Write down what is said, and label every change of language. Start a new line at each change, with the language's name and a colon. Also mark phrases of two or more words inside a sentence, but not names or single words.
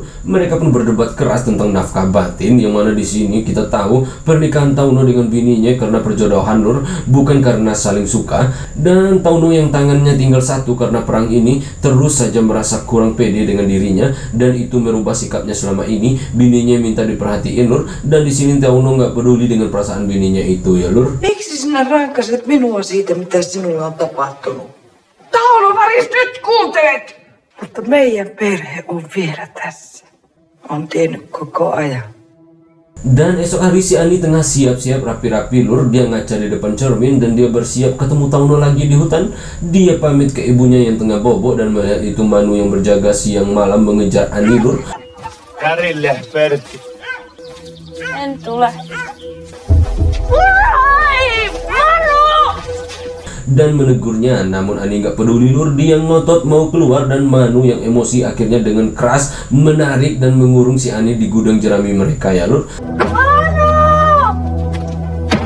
Indonesian: Mereka pun berdebat keras tentang nafkah batin, yang mana di sini kita tahu pernikahan Tauno dengan bininya karena perjodohan Lur, bukan karena saling suka. Dan Tauno yang tangannya tinggal satu karena perang ini terus saja merasa kurang pede dengan dirinya, dan itu merubah sikapnya selama ini. Bininya minta diperhatiin Lur, dan di sini Tauno nggak peduli dengan perasaan bininya itu ya Lur.
Finnish: Miksi sinä rankaset minua siitä, mitä sinulle on tapahtunut? Tauno, Varis, nyt kuuntelet! Mutta meidän perhe on vielä tässä. On tiennyt koko ajan.
Indonesian: Dan esok hari si Ani tengah siap-siap rapi-rapi Lur. Dia ngaca di depan cermin dan dia bersiap ketemu Tauno lagi di hutan. Dia pamit ke ibunya yang tengah bobok dan melihat itu Manu yang berjaga siang malam mengejar Ani Lur.
Finnish: Kärille, Pertti. En tule.
Indonesian: Dan menegurnya, namun Ani nggak peduli Lur. Dia ngotot mau keluar dan Manu yang emosi akhirnya dengan keras menarik dan mengurung si Ani di gudang jerami mereka ya Lur.